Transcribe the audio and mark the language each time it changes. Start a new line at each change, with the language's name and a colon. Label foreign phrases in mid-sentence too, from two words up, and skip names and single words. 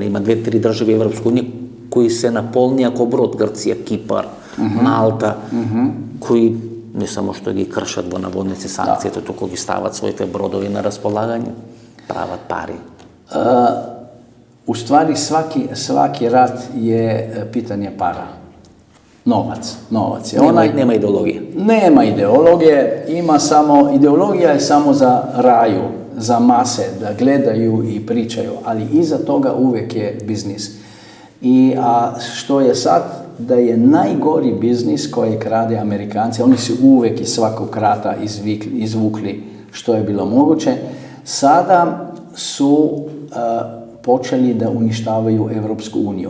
Macedonian: Има 2-3 држави Европска унија кои се наполни ако брод, Грција, Кипар, Малта, кои не само што ги кршат во наводници санкциите, туку ги стават своите бродови на располагање, прават пари.
Serbian: У ствари сваки рат е питање пара. Novac. Nema ideologije. Nema ideologije, ideologija je samo za raju, za mase, da gledaju i pričaju, ali iza toga uvijek je biznis. A što je sad, da je najgori biznis koji krade Amerikanci, oni su uvijek iz svakog rata izvukli što je bilo moguće, sada su počeli da uništavaju Evropsku uniju.